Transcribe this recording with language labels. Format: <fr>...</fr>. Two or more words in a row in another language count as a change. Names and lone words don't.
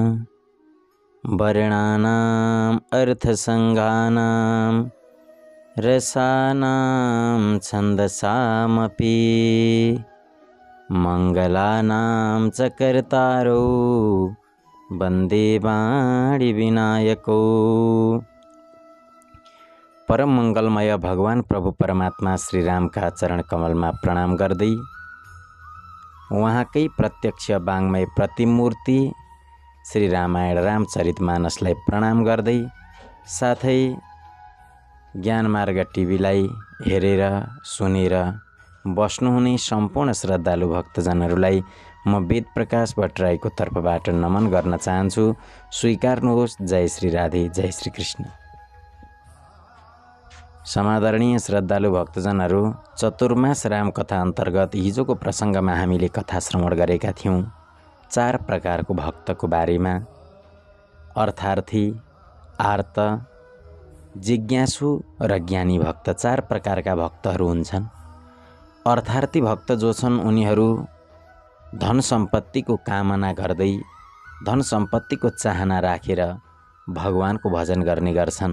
<sa>वर्णानाम् अर्थसंज्ञानां रसानां छन्दसामपि मंगलानां च कर्तारो वन्दे वाणी विनायको।</sa> <ne>परम मंगलमय भगवान प्रभु परमात्मा श्री राम</ne> <hi>का चरण कमल में</hi> <ne>प्रणाम गर्दै उहाँकै प्रत्यक्ष वाङ्मय प्रतिमूर्ति श्री रामायण रामचरितमानसलाई प्रणाम गर्दै साथै ज्ञानमार्ग टिभीलाई हेरेर सुनेर बस्नुहुने सम्पूर्ण श्रद्धालु भक्तजनहरूलाई म वेद प्रकाश भट्टराईको तर्फबाट नमन गर्न चाहन्छु। स्वीकार्नुहोस्। जय श्री राधे, जय श्री कृष्ण। समादरणीय श्रद्धालु भक्तजनहरू, चतुर्मास राम कथा अन्तर्गत हिजोको प्रसङ्गमा हामीले कथा श्रवण गरेका थियौँ 4 प्रकारको भक्तको बारेमा। अर्थार्थी, आर्त, जिज्ञासु र ज्ञानी भक्त 4 प्रकारका भक्तहरू हुन्छन्। अर्थार्थी भक्त जो छन् उनीहरू धन सम्पत्तिको कामना गर्दै धन सम्पत्तिको चाहना राखेर भगवानको भजन गर्ने गर्छन्।</ne>